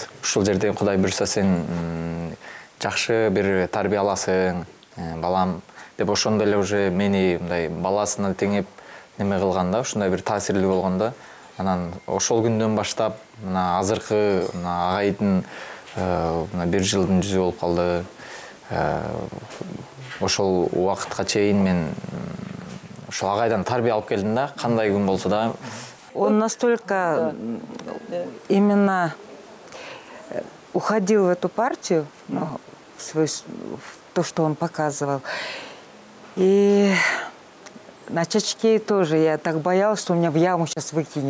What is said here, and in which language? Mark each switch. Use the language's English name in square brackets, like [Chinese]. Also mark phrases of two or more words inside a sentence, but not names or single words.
[Kyrgyz] Ушул жерден Кудай буйрса сен жакшы бир тарбия аласың, балам деп ошондо эле уже мени мындай баласына теңеп неме кылганда, ушундай бир таасирлүү болгондо, анан ошол күндөн баштап мына азыркы мына агайдын мына 1 жылдын жүзү болуп калды. Ошол убакытка чейин мен ошол агайдан тарбия алып келдим да, кандай күн болсо да. [Russian] Он настолько именно уходил в эту партию, в то, что он показывал. И на Чачке тоже я так боялась, что меня в яму сейчас выкинет.